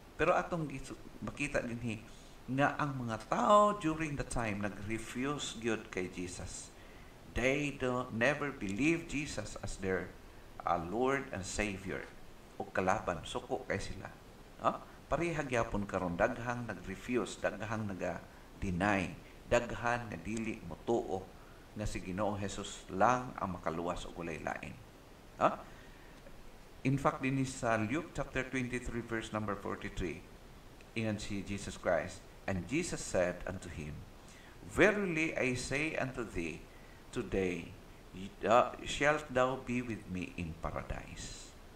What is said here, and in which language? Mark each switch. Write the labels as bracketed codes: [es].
[ceb] Pero atong makita din nga ang mga tao [en] during the time [ceb] nag-refuse gyud kay Jesus. [en] They never believe Jesus as their Lord and Savior. [ceb] O kalaban, suko kay sila. Pareha gyapon karon, daghang nag-refuse, daghang nag-deny, daghan nga dili motuo nga si Ginoong Hesus lang ang makaluwas og walay lain. [en] In fact, [ceb] din sa [en] Luke chapter 23 verse number 43, [ceb] ingon si [en] Jesus Christ, and Jesus said unto him, verily I say unto thee, today shalt thou be with me in paradise.